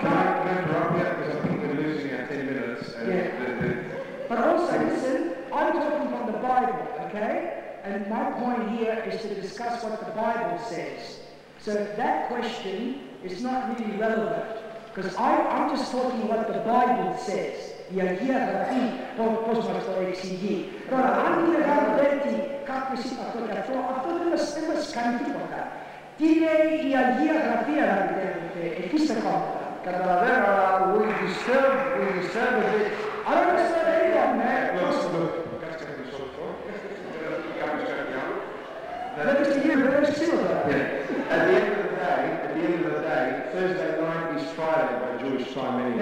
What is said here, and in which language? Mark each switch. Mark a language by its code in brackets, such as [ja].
[en] Can I interrupt you because I think we're losing our 10 minutes. But also, listen, I'm talking from the Bible, okay? And my point here is to discuss what the Bible says. So that question is not really relevant, because I'm just talking what the Bible says. [el] Η Αγία Γραφή, πώς μας το εξηγεί. Τώρα, αν είναι γραμμένη κάποιος είπε αυτό και αυτό δεν μας κάνει τίποτα. Τι λέει η Αγία Γραφή, αγαπητέ, εκεί στεκόμαστε. Καταλαβαίνω, αλλά [en] we disturb a bit. I don't understand anyone, man. [el] Κάτσε ένα μισό λεπτό. Κάποιος κάνει άλλο. Δεν είναι τώρα. [en] At the end of the day, Thursday night is Friday by Jewish time anyway.